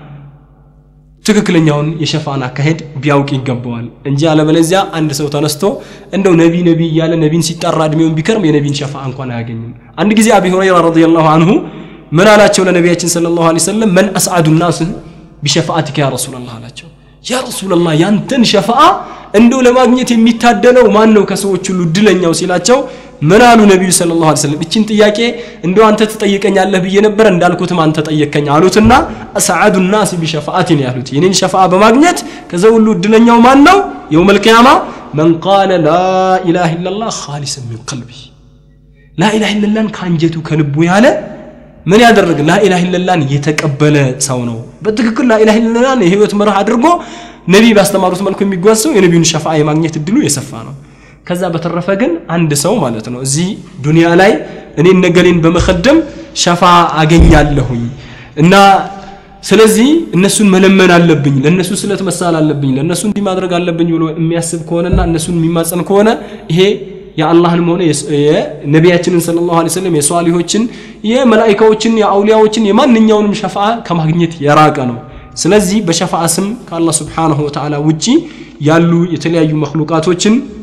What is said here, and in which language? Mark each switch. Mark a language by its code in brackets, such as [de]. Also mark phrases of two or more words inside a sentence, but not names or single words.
[am] ትክክለኛውን የሸፋዓን አካሄድ ቢያውቅ ይገባዋል እንጂ አለበለዚያ አንድ ሰው ተነስቶ እንደው ነቢ እያለ ነቢን ሲጣራ እድሜውን ቢከርም የነቢን ሸፋዓ እንኳን አያገኝም አንድ ጊዜ አቢ ሁረይራ [ar] رضي الله عنه [am] ምን አላቸው ለነቢያችን [ar] صلى الله عليه وسلم من أسعد الناس بشفاعتك يا رسول الله [am] አላቸው [ar] يا رسول الله [am] ያንተን ሸፋዓ እንደው ለማግኘት የሚታደለው ማን ነው ከሰዎች ሁሉ ድለኛው ሲላቸው ምን አሉ ነብዩ [ar] صلى الله عليه وسلم [am] እቺን ጥያቄ እንደው አንተ ትጠይቀኛለህ ብዬ ነበር እንዳልኩትም አንተ ጠየቀኝ አሉትና [ar] أسعد الناس بشفاعتي [am] ያሉት የኔን ሸፋዓ በማግኘት ከዛ ሁሉ ድለኛው ማን ነው [ar] يوم القيامه من قال لا اله الا الله خالصا من قلبه لا اله الا الله [am] ካንጀቱ ከልቡ ያለ ምን ያደርግ [ar] لا اله الا الله [am] የተቀበለ ሰው ነው በትክክል [ar] لا اله الا الله [am] የህይወት መርህ አድርጎ ነብይ ባስተማሩት መልኩ የሚጓዘው የነብዩን ሸፋዓ የማግኘት እድሉ የሰፋ ነው ከዛ በተረፈ ግን አንድ ሰው ማለት ነው እዚህ ዱንያ ላይ እኔ ነገሌን በመخدም ሸፋዓ አገኛለሁኝ እና ስለዚህ እነሱን መለመን አለብኝ ለነሱ ስለት መሳል አለብኝ ለነሱ እንዲ ማድረግ አለብኝ ብሎ የሚያስብ ከሆነና እነሱን የሚማጸን ከሆነ ይሄ የአላህንም ሆነ የነቢያችንን [ar] صلى الله عليه وسلم [am] የሷሊሆችን የመላእክቶችን የአውሊያዎችን የማንኛውንም ሸፋዓ ከማግኘት የራቀ ነው ስለዚህ በሸፋዓ ስም ከአላህ [ar] سبحانه وتعالى [am] ውጪ ያሉ የተለያዩ መخلوቃቶችን